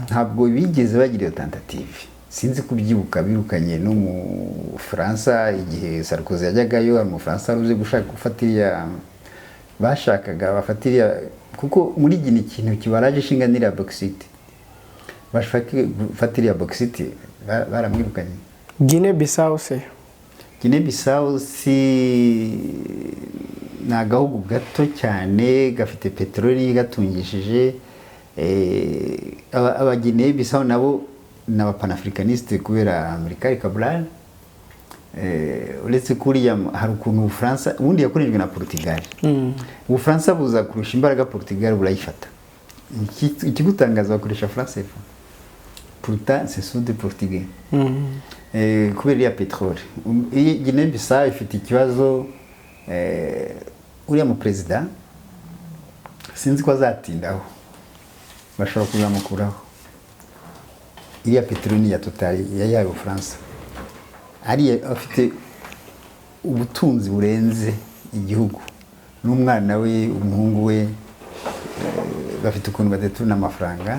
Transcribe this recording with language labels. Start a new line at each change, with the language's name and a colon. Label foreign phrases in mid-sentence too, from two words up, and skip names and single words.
Kinyarwanda: Ntabwo bigeze bagira iyo tentative. Sinzi kubyibuka birukanye no mu Faransa igihe Sarkozy yajyagayo, ari Umufaransa uzi gushaka gufatira, bashakaga bafatira, kuko muri Guinée ikintu kibaraje ishinganira bauxite, bashaka gufatira bauxite, baramwirukanye. Guinée Bissau se? Guinée Bissau si na gahugu gato cyane gafite peteroli gatungishije. Aba Guinée Bissau nabo n'aba panafricaniste kubera Amerika Cabral. Uretse kuriya hari ukuntu Ubufaransa ubundi yakorejwe na Portugal. Ubufaransa buza kurusha imbaraga Portugal burayifata. Ikigutangaza bakoresha France.
French: Pourtant c'est sous des Portugais.
Kinyarwanda: Kubera ya petroli. Guinée Bissau ifite ikibazo, uriya mu president sinzi ko azatindaho, bashobora kuzamukuraho. Iriya petroli ya Total ya Ubufaransa ari afite ubutunzi burenze igihugu, n'umwana we, umuhungu we, bafite ukuntu badeturuna amafaranga